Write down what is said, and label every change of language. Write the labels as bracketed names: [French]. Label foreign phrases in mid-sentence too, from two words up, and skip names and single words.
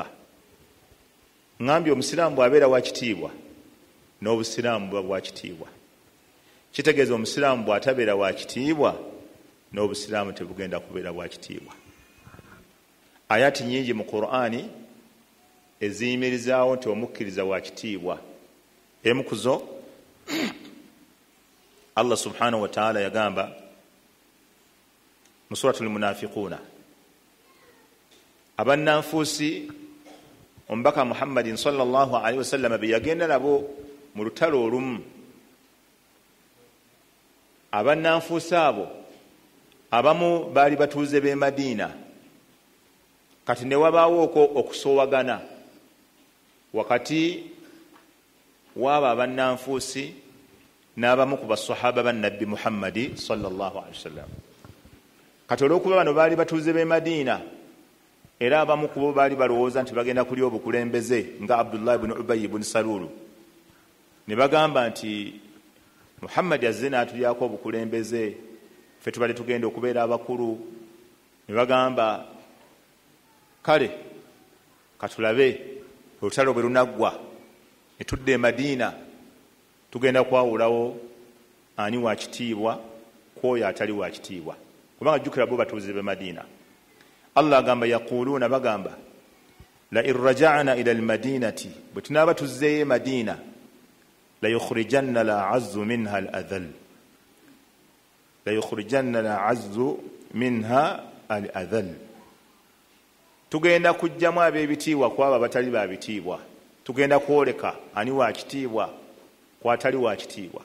[Ganda] Ngambye Omusiraamu bw'abeera wa kitiibwa, n'Obusiraamu buba bwa kitiibwa. Kitegeeza Omusiraamu bw'atabeera wa kitiibwa, n'Obusiraamu tebugenda kubeera bwa kitiibwa. Ayati nyingi mu Qur'ani eziyimirizaawo nti omukkiriza wa kitiibwa. Emu ku zo Allah [Arabic] سبحانه وتعالى [Ganda] yagamba mu [Arabic] سورة المنافقون, [Ganda] abannanfuusi omubaka Muhammadin [Arabic] صلى الله عليه وسلم [Ganda] be yagenda nabo mu lutalo olumu. Abannanfuusi abo abamu baali batuuze b'e Madiina. Kati ne wabaawo okusoowagana wakati w'abo abannanfuusi n'abamu ku basahaba ba Nabbi Muhammadi [Arabic] صلى الله عليه وسلم. [Ganda] Kati olw'okuba bano baali batuuze b'e Madiina, era abamu ku bo baali balowooza nti bagenda kulya obukulembeze nga Abdullah ibn Ubay ibn Salulu, ne bagamba nti Muhammad azze n'atulyako obukulembeze, ffe tubadde tugenda okubeera abakulu. Ne bagamba kale katulabe olutalo bwe lunaggwa ne tudda e Madiina, tugenda kwawulawo ani wa kitiibwa kwoyo atali wa kitiibwa. Kubanga jjukira bo batuuze b'e Madiina. Allah agamba yaquluuna, bagamba [Arabic] لئن رجعنا إلى المدينة, [Ganda] bwe tunaaba tuzzeeyo e Madiina, [Arabic] ليخرجن الأعز منها الأذل, ليخرجن الأعز منها الأذل. [Ganda] Tugenda kujjamu ab'ebitiibwa ku abo abatali ba bitiibwa, tugenda kwoleka ani wa kitiibwa ku atali wa kitiibwa.